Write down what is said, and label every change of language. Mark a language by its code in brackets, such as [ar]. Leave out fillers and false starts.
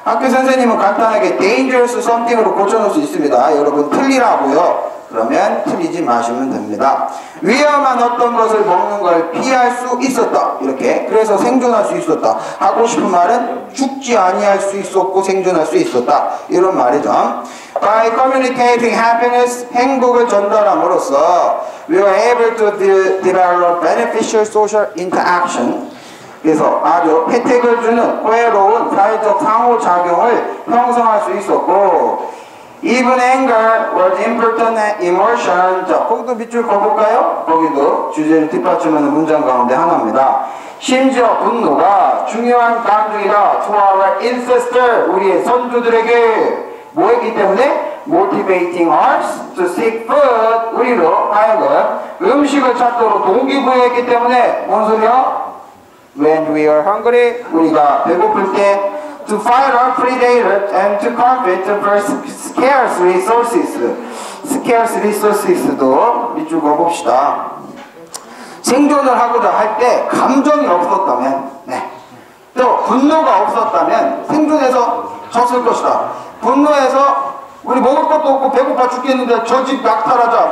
[ko] 학교 선생님은 간단하게 dangerous something으로 고쳐놓을 수 있습니다. 여러분 틀리라고요. 그러면 틀리지 마시면 됩니다. 위험한 어떤 것을 먹는 걸 피할 수 있었다. 이렇게 그래서 생존할 수 있었다. 하고 싶은 말은 죽지 아니할 수 있었고 생존할 수 있었다. 이런 말이죠. [en] By communicating happiness, [ko] 행복을 전달함으로써 [en] we are able to develop beneficial social interaction. [ko] 그래서 아주 혜택을 주는 호혜로운 사회적 상호작용을 형성할 수 있었고 [en] Even anger was important emotion. [ko] 자, 거기도 밑줄 그어볼까요? 거기도 주제를 뒷받침하는 문장 가운데 하나입니다. 심지어 분노가 중요한 감정이다. [en] To our ancestor, [ko] 우리의 선조들에게 뭐 했기 때문에? [en] Motivating us to seek food. [ko] 우리로 하여금 음식을 찾도록 동기부여했기 때문에 뭔 소리야? [en] When we are hungry, [ko] 우리가 배고플 때 [en] to fight our predators and to compete for scarce resources. [ko] scarce resources도 밑줄 그어봅시다. 생존을 하고자 할 때 감정이 없었다면, 또 분노가 없었다면 생존해서 졌을 것이다. 분노해서 우리 먹을 것도 없고 배고파 죽겠는데 저 집 약탈하자.